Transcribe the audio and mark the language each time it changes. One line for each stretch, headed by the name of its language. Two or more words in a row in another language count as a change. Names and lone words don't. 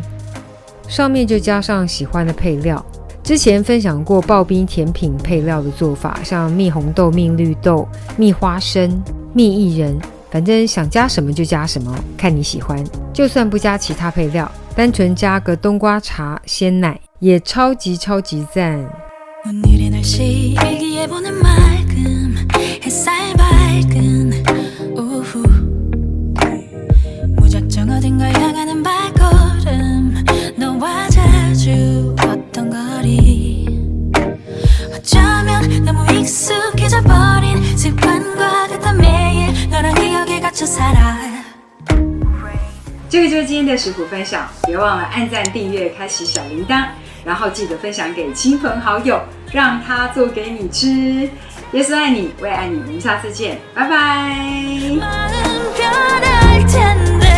Chinese: 上面就加上喜欢的配料。之前分享过刨冰甜品配料的做法，像蜜红豆、蜜绿豆、蜜花生、蜜薏仁，反正想加什么就加什么，看你喜欢。就算不加其他配料，单纯加个冬瓜茶、鲜奶，也超级超级赞。
Korean: 오늘의 날씨 일기에 보는 맑음 햇살 밝은 오후 무작정 어딘가 향하는 발걸음 너와 자주 걷던 거리 어쩌면 너무 익숙해져 버린 습관과 같아 매일 너랑 기억에 갇혀 살아
Chinese: 这个就是今天的食谱分享，别忘了按赞、订阅、开启小铃铛，然后记得分享给亲朋好友，让他做给你吃。耶稣爱你，我也爱你，我们下次见，拜拜。